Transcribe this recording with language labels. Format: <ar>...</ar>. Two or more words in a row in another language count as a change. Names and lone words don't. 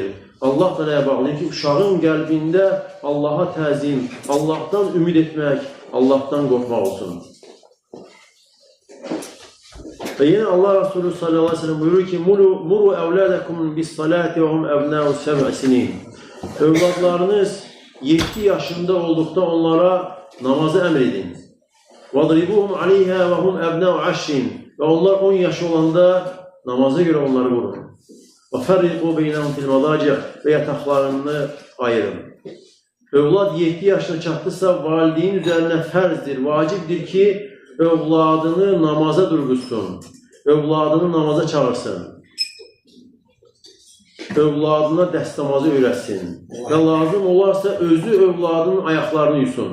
<az>Allah da nəyə bağlayır ki, uşağın qəlbində Allaha təzim, Allahdan ümid etmək, Allahdan qorxmaq olsun. Və yenə Allah Resulü</az> <ar>صلى الله عليه وسلم</ar> <az>buyurur ki,</az> <ar>مروا أولادكم بالصلاة وهم أبناء سبع سنين.</ar> <az>Övladlarınız 7 yaşında olduqda onlara namazı əmr edin.</az> <ar>وَضْرِبُهُمْ عَلَيْهَا وَهُمْ أَبْنَاءُ عَشْرٍ.</ar> <az>Və onlar 10 yaşı olanda namaza görə onları vurun.</az> <ar>وَفَرِّقُوا بَيْنَهُمْ فِي الْمَضَاجِعِ</ar> <az>və yataqlarını ayırın. Övlad 7 yaşına çatdısa valideyn üzərinə fərzdir, vacibdir ki, övladını namaza durğuzsun, övladını namaza çağırsın. övladına dəstəmazı öyrətsin və lazım olarsa özü övladının ayaqlarını yusun.</az>